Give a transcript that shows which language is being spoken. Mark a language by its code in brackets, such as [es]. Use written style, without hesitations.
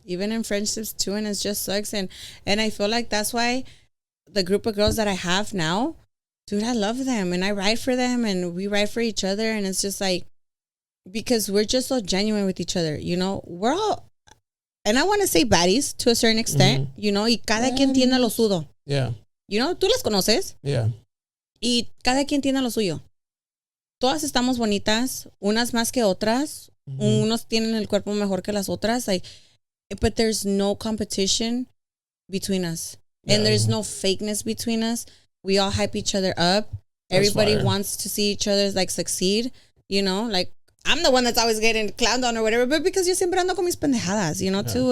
[en] even in friendships too, and it just sucks. And I feel like that's why the group of girls that I have now, dude, I love them and I ride for them and we ride for each other. And it's just like, because we're just so genuine with each other, you know, we're all, and I want to say baddies to a certain extent, you know, [es] y cada quien tiene lo suyo. [en] Yeah. You know, [es] tú las conoces. [en] Yeah. [es] Y cada quien tiene lo suyo. Todas estamos bonitas, unas más que otras. Unos tienen el cuerpo mejor que las otras. [en] Like, but there's no competition between us. And there's no fakeness between us. We all hype each other up. Everybody wants to see each other like succeed. You know, like I'm the one that's always getting clowned on or whatever, but because [es] yo siempre ando con mis pendejadas, [en] you know, too.